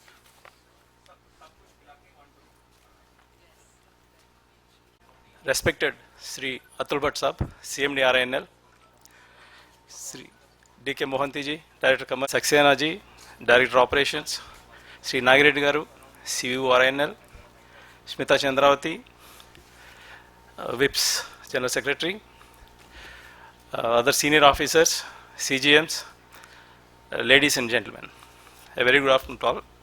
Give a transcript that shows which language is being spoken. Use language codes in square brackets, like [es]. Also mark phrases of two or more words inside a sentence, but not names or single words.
[en] Respected Sri Atul Bhatt Sahab, CMD RINL, Sri D.K. Mohanty ji, Director Commercial, Saxena ji, Director Operations, Sri Nagireddy Garu, CVO RINL, Smita Chandravati, WIPS General Secretary, other senior officers, CGMs, ladies and gentlemen, a very good afternoon to all.